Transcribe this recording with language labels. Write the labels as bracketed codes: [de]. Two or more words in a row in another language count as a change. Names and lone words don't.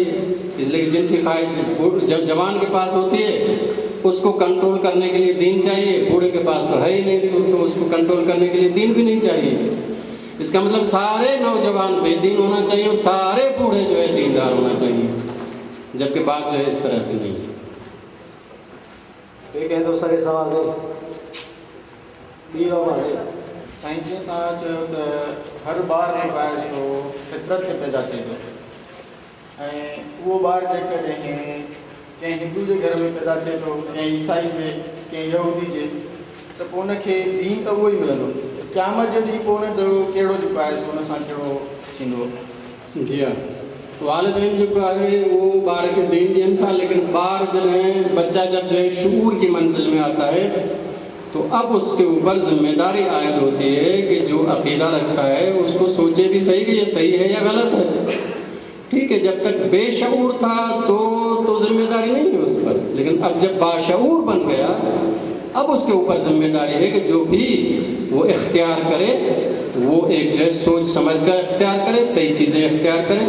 [ur] اس لیے کہ جنسی خواہش جب جوان کے پاس ہوتی ہے اس کو کنٹرول کرنے کے لیے دین چاہیے، بوڑھے کے پاس تو ہے ہی نہیں تو اس کو کنٹرول کرنے کے لیے دین بھی نہیں چاہیے۔ اس کا مطلب سارے نوجوان بے دین ہونا چاہیے اور سارے بوڑھے جو ہے دیندار ہونا چاہیے، جبکہ بات جو ہے اس طرح سے نہیں ہے۔ ایک ہے دوستوں کے سوال دیں [sd] سائیں جی تव्हां چयो त हर ॿार जी ख़्वाहिश तो फितरत ते पैदा थिए थो ऐं उहो ॿार जेकॾहिं कंहिं हिंदू जे घर में पैदा थिए थो, कंहिं ईसाई जे, कंहिं यहूदी जे, त पोइ उनखे दीन त उहो ई मिलंदो, क़यामत जे ॾींहुं पोइ उन जो कहिड़ो जेको आहे सो उन सां कहिड़ो थींदो? [ur] جی ہاں، والدین جو ہے وہ [sd] बार के दीन दियन था, [ur] لیکن بار جب بچہ جب جو ہے شعور کی منزل میں آتا ہے تو اب اس کے اوپر ذمہ داری عائد ہوتی ہے کہ جو عقیدہ رکھتا ہے اس کو سوچے بھی صحیح کہ یہ صحیح ہے یا غلط ہے. ٹھیک ہے، جب تک بے شعور تھا تو ذمہ داری نہیں ہے اس پر، لیکن اب جب باشعور بن گیا اب اس کے اوپر ذمہ داری ہے کہ جو بھی وہ اختیار کرے وہ ایک جو ہے سوچ سمجھ کر اختیار کرے، صحیح چیزیں اختیار کرے.